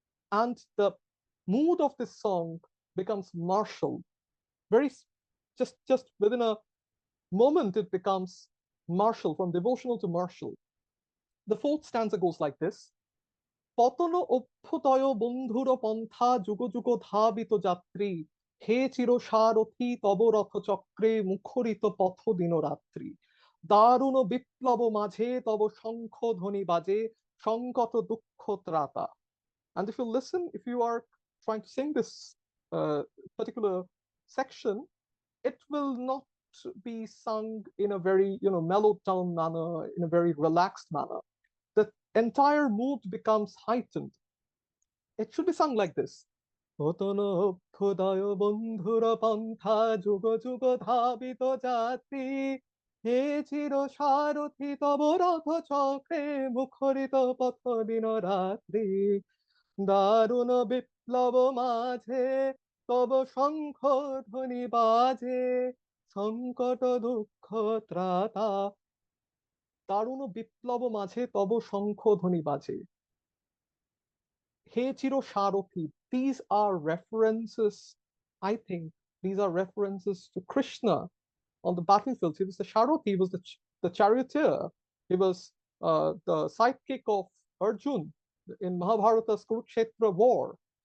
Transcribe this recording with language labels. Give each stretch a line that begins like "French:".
English: And the mood of this song becomes martial. Just within a moment, it becomes martial, from devotional to martial. The fourth stanza goes like this.
Bangla: পতন অভ্যুদয় বন্ধুর পন্থা যুগ যুগ ধাবিত যাত্রী হে চির সারথি তব রথচক্রে মুখরিত পথ দিন রাত্রি দারুণ বিপ্লব মাঝে তব শঙ্খ ধ্বনি বাজে সংকট দুঃখ ত্রাতা.
English: And if you listen, if you are trying to sing this particular section, it will not be sung in a very mellow tone manner, in a very relaxed manner. The entire mood becomes heightened. It should be sung like this.
Bangla: পতন অভ্যুদয় বন্ধুর পন্থা যুগ যুগ ধাবিত যাত্রী হে চির সারথি তব রথ চক্রে মুখরিত পথ দিন রাত্রি দারুণ বিপ্লব মাঝে তব শঙ্খ ধ্বনি বাজে সংকট দুঃখ ত্রাতা দারুণ বিপ্লব মাঝে তব শঙ্খ ধ্বনি বাজে. He Chiro Sharothi.
English: These are references, I think, these are references to Krishna on the battlefield. He was the Sharothi, he was the charioteer. He was the sidekick of Arjun in Mahabharata's Kurukshetra war.